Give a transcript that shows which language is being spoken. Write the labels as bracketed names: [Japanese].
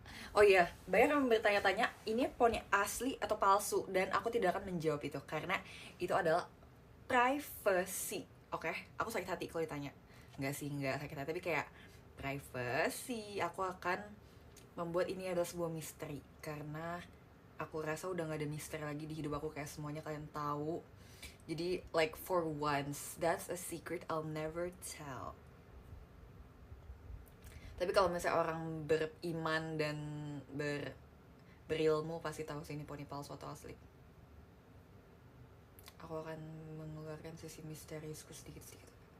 [Indonesian] Oh iya, banyak yang bertanya-tanya ini poni asli atau palsu, dan aku tidak akan menjawab itu karena itu adalah privacy. Oke? Aku sakit hati kalau ditanya. Enggak sih, enggak sakit hati, tapi kayak privacy. Aku akan membuat ini adalah sebuah misteri karena aku rasa udah gak ada misteri lagi di hidup aku, kayak semuanya kalian tahu. Jadi [English] like for once, that's a secret I'll never tell. [Indonesian] Tapi kalau misalnya orang beriman dan berilmu pasti tahu sih ini poni palsu atau asli. Aku akan mengeluarkan sisi misteriusku sedikit-sedikit.